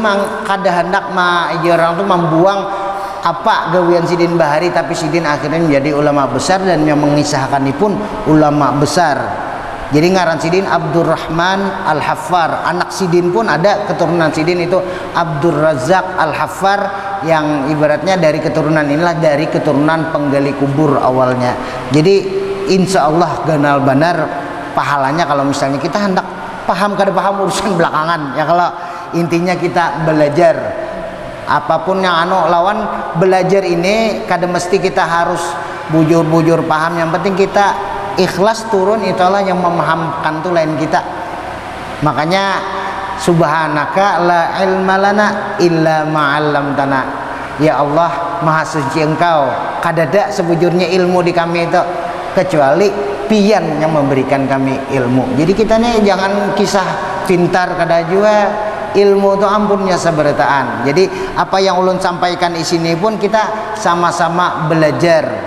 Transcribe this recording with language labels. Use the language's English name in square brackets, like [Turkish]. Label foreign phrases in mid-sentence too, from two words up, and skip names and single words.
[Banjar] kada hendak orang tuh membuang apa gawian Sidin bahari tapi Sidin akhirnya menjadi ulama besar dan yang mengisahkan ini pun ulama besar jadi ngaran Sidin Abdurrahman Al-Haffar anak Sidin pun ada keturunan Sidin itu Abdur Razak Al-Haffar yang ibaratnya dari keturunan inilah dari keturunan penggali kubur awalnya jadi [Arabic] insya Allah [Banjar] ganal benar pahalanya kalau misalnya kita hendak paham kada paham urusan belakangan ya. Kalau intinya kita belajar apapun yang lawan belajar ini kada mesti kita harus bujur-bujur paham, yang penting kita ikhlas turun, itulah yang memahamkan tuh lain kita. Makanya [Arabic] subhanaka la ilma lana illa ma'allamtana, [Banjar] ya Allah maha suci engkau, kadada sebujurnya ilmu di kami itu kecuali pian yang memberikan kami ilmu. Jadi kita nih jangan kisah pintar kada juga, ilmu itu ampunnya seberataan. Jadi apa yang ulun sampaikan di sini pun kita sama-sama belajar.